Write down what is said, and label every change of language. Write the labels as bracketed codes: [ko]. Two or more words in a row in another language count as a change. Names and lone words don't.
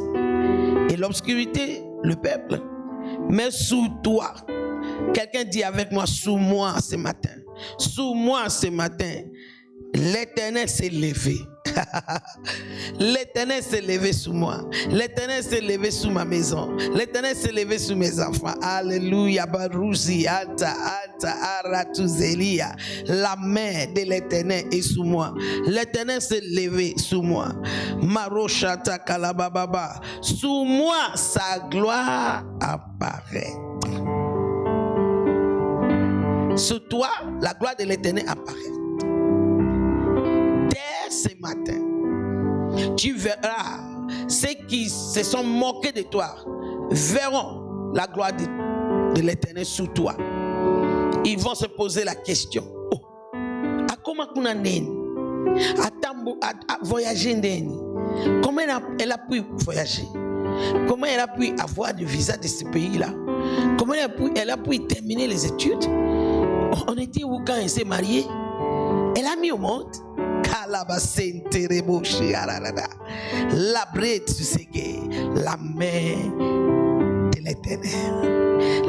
[fr] Et l'obscurité, le peuple. Mais sous toi, quelqu'un dit avec moi, sous moi ce matin. Sous moi ce matin, l'Éternel s'est levé. L'Éternel s'est levé sous moi. L'Éternel s'est levé sous ma maison. L'Éternel s'est levé sous mes enfants. Alléluia. Barouzi, alta, aratuzelia. La main de l'Éternel est sous moi. L'Éternel s'est levé sous moi. Maroshata kalabababa. Sous moi, sa gloire apparaît. Sous toi, la gloire de l'Éternel apparaît. Ce matin, tu verras ceux qui se sont moqués de toi verront la gloire de l'Éternel sous toi. Ils vont se poser la question, oh, à comment [ln] kuna neni [fr] à voyager neni, comment elle a pu voyager, comment elle a pu avoir le visa de ce pays là, comment elle a pu terminer les études. On était où quand elle s'est mariée? Elle a mis au monde. La main de l'Éternel.